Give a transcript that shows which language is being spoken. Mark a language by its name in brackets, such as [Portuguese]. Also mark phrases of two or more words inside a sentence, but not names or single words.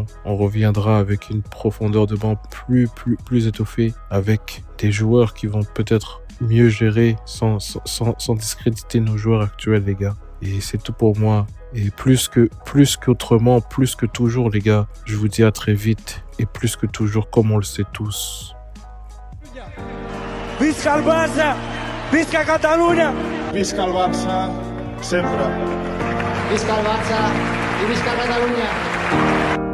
[French] On reviendra avec une profondeur de banc plus étoffée, avec des joueurs qui vont peut-être mieux gérer sans discréditer nos joueurs actuels, les gars. Et c'est tout pour moi. Et plus qu'autrement, plus que toujours, les gars, je vous dis à très vite. Et plus que toujours, comme on le sait tous. [Catalan] Visca el Barça! Visca Catalunya! Visca el Barça, sempre. Visca el Barça i visca Catalunya!